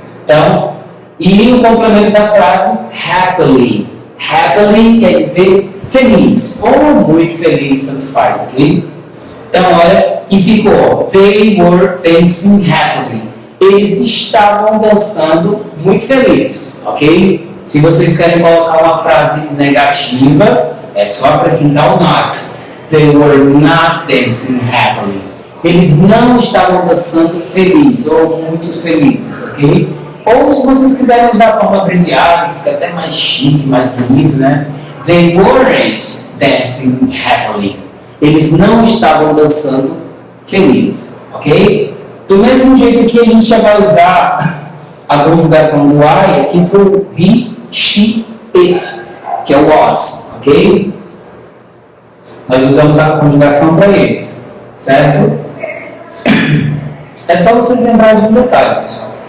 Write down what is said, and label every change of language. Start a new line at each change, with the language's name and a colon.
Portuguese: Então, e o complemento da frase happily. Happily quer dizer feliz, ou muito feliz, tanto faz, ok? Então, olha, e ficou,
English: they were dancing happily.
Portuguese: Eles estavam dançando muito felizes, ok? Se vocês querem colocar uma frase negativa, é só acrescentar o not.
English: They were not dancing happily.
Portuguese: Eles não estavam dançando felizes ou muito felizes, ok? Ou se vocês quiserem usar a forma abreviada, que fica até mais chique, mais bonito, né?
English: They weren't dancing happily.
Portuguese: Eles não estavam dançando felizes, ok? Do mesmo jeito que a gente já vai usar a conjugação do I aqui para o he, she, it, que é o was, ok? Nós usamos a conjugação para eles, certo? É só vocês lembrarem de um detalhe, pessoal.